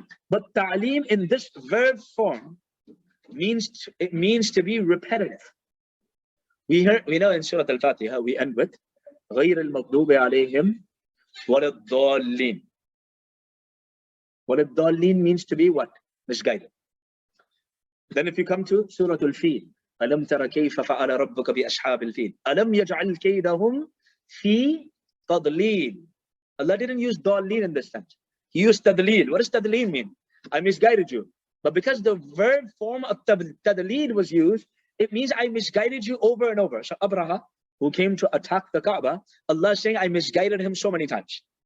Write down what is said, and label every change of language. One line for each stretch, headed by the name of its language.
English: But ta'aleem in this verb form means to be repetitive. We know in Surah Al-Fatiha we end with
Arabic: غَيْرِ الْمَغْضُوبِ عَلَيْهِمْ وَلَا الضَّالِّينَ.
English: What ad-dallin means to be what? Misguided. Then if you come to Surah Al-Fil,
Arabic: أَلَمْ تَرَ كَيْفَ فَعَلَ رَبُّكَ بِأَصْحَابِ الْفِيلِ أَلَمْ يَجْعَلْ كَيْدَهُمْ فِي تَضْلِيلٍ.
English: Allah didn't use dallin in this sense. He used tadleel. What does tadleel mean? I misguided you. But because the verb form of tadleel was used, it means I misguided you over and over. So Abraha, who came to attack the Kaaba, Allah is saying, I misguided him so many times.